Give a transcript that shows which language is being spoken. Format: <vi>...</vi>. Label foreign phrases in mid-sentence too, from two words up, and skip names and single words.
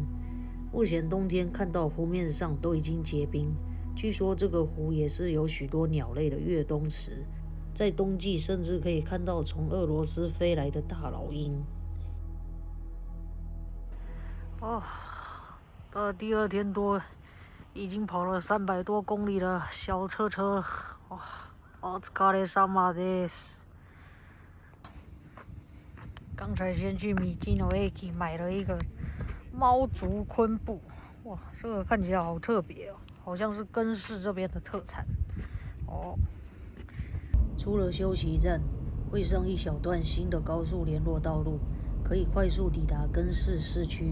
<zh>目前冬天看到湖面上都已经结冰，据说这个湖也是有许多鸟类的越冬池，在冬季甚至可以看到从俄罗斯飞来的大老鹰。到了第2天多，已经跑了300多公里了，小车，哇，</zh> <ja>お疲れ様です。</ja> <zh>刚才先去Mijino Eki买了一个猫竹昆布，哇，这个看起来好特别哦，好像是更市这边的特产哦。出了休息站，会上一小段新的高速联络道路，可以快速抵达根室市区。</zh>